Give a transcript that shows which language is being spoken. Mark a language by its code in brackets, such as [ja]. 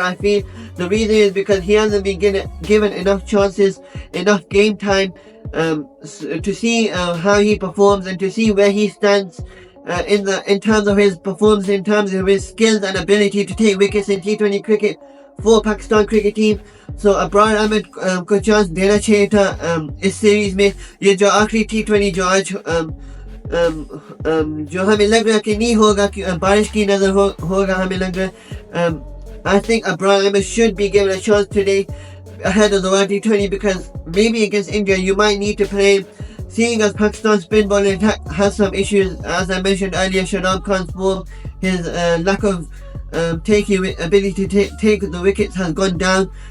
[en] I feel the reason is because he hasn't been given enough chances, enough game time to see how he performs and to see where he stands in terms of his performance, in terms of his skills and ability to take wickets in T20 cricket for Pakistan cricket team. [hi] So Abrar Ahmed को chance देना चाहिए था इस series में. ये जो आखिरी T20 जो आज जो हमें लग रहा है कि नहीं होगा, कि बारिश की नजर होगा हमें लग रहा है. [en] I think Abrar Ahmed should be given a chance today ahead of the World T20, because maybe against India you might need to play him, seeing as Pakistan's spin bowling attack has some issues. As I mentioned earlier, Shadab Khan's form, his lack of ability to take the wickets has gone down.